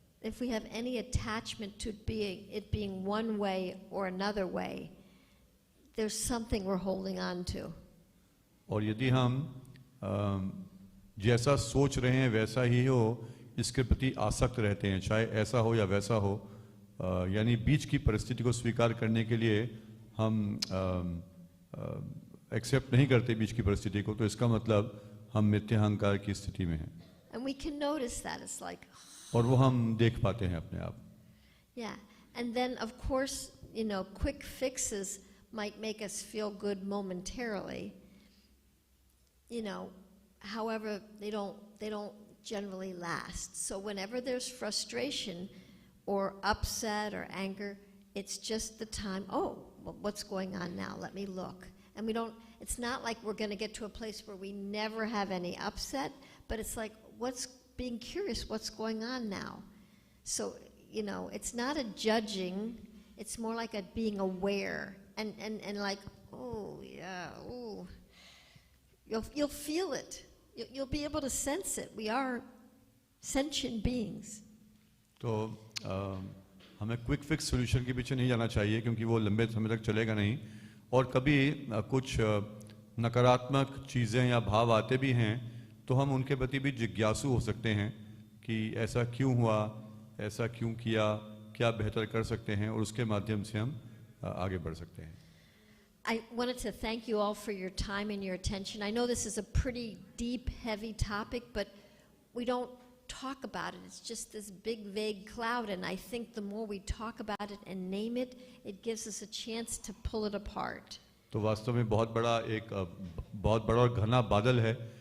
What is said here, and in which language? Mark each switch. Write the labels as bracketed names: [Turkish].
[English] If we have any attachment to it being one way or another way, there's something we're holding on to. [Hindi] और यदि हम जैसा सोच रहे हैं वैसा ही हो, इसके प्रति आसक्त रहते हैं, चाहे ऐसा हो या वैसा हो, यानी बीच की परिस्थिति को स्वीकार करने के लिए हम एक्सेप्ट नहीं करते बीच की परिस्थिति को, तो इसका मतलब हम मिथ्या अहंकार की स्थिति में हैं. [English] And we can notice that. It's like, [Hindi] और वो हम देख पाते हैं अपने आप. [English] yeah. And then of course, you know, quick fixes might make us feel good momentarily. You know, however, they don't generally last. So whenever there's frustration or upset or anger, it's just the time, oh, well, what's going on now? Let me look. And it's not like we're going to get to a place where we never have any upset, but it's like, being curious, what's going on now? So, you know, it's not a judging, it's more like a being aware and like, oh, yeah, oh. You'll feel it. You'll be able to sense it. We are sentient beings. [Hindi] तो हमें quick fix solution के पीछे नहीं जाना चाहिए, क्योंकि वो लंबे समय तक चलेगा नहीं. और कभी कुछ नकारात्मक चीज़ें या भाव आते भी हैं, तो हम उनके प्रति भी जिज्ञासु हो सकते हैं कि ऐसा क्यों हुआ, ऐसा क्यों किया, क्या बेहतर कर सकते हैं, और उसके माध्यम से हम आगे बढ़ सकते हैं. [English] I wanted to thank you all for your time and your attention. I know this is a pretty deep, heavy topic, but we don't talk about it. It's just this big, vague cloud, and I think the more we talk about it and name it, it gives us a chance to pull it apart. [Hindi] तो वास्तव में बहुत बड़ा और घना बादल है.